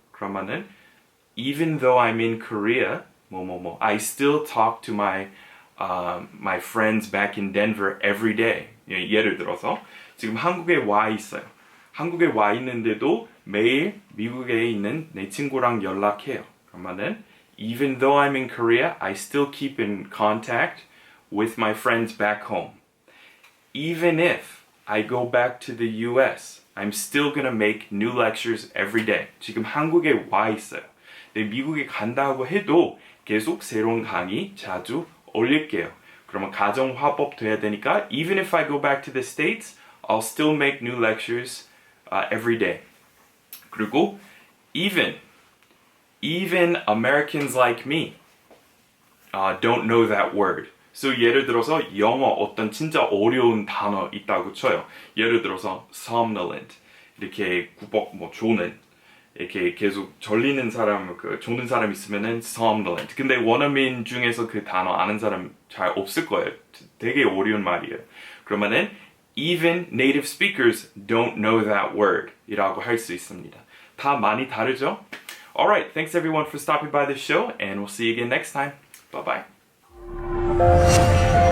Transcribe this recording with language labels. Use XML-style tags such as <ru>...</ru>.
<en>그러면은 even though I'm in Korea I still talk to my friends back in Denver every day.</en> <ko>예를 들어서 지금 한국에 와 있어요. 한국에 와 있는데도 매일 미국에 있는 내 친구랑 연락해요.</ko> <en>그러면은 even though I'm in Korea, I still keep in contact with my friends back home. Even if I go back to the US, I'm still gonna make new lectures every day.</en> <ko>지금 한국에 와 있어요. 근데 미국에 간다고 해도 계속 새로운 강의 자주 올릴게요.</ko> <en>그러면 가정화법 돼야 되니까 even if I go back to the States, I'll still make new lectures every day. 그리고 even Americans like me don't know that word.</en> <ko>So 예를 들어서 영어 어떤 진짜 어려운 단어 있다고 쳐요. 예를 들어서 somnolent 이렇게 구벅 조는 이렇게 계속 졸리는 사람 조는 사람 있으면은 somnolent. 근데 원어민 중에서 그 단어 아는 사람 잘 없을 거예요. 되게 어려운 말이에요.</ko> <en>그러면은 even native speakers don't know that word 이라고 할 수 있습니다.</en> <ko>다 많이 다르죠?</ko> <en>Alright, thanks everyone for stopping by the show and we'll see you again next time. Bye bye.</en>